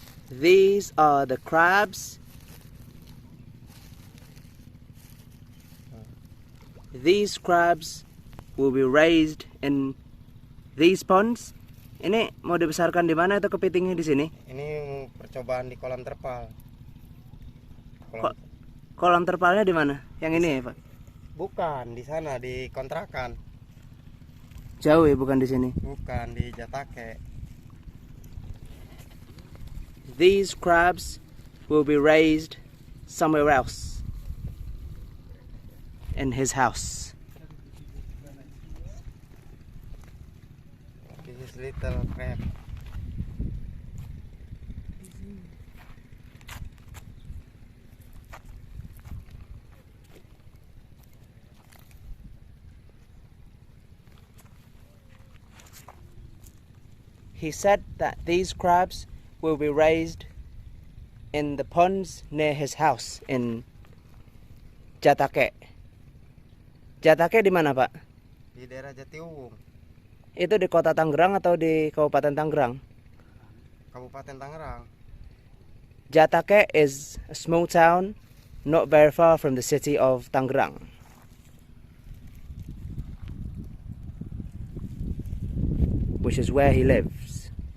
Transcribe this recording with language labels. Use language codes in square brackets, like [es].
[en] These are the crabs. These crabs will be raised in these ponds. [id] Ini mau dibesarkan di mana atau kepitingnya di sini? Ini percobaan di kolam terpal. Kolam terpalnya di mana? Yang ini ya, Pak? Bukan, di sana di kontrakan. Jauh ya, bukan di sini. Bukan, di Jatake. [en] These crabs will be raised somewhere else in his house. This is little crab. He said that these crabs will be raised in the ponds near his house in Jatake. [id] Jatake di mana, Pak? Di daerah Jatiuwung. Itu di kota Tangerang atau di Kabupaten Tangerang? Kabupaten Tangerang. [en] Jatake is a small town not very far from the city of Tangerang. Which is where he lives.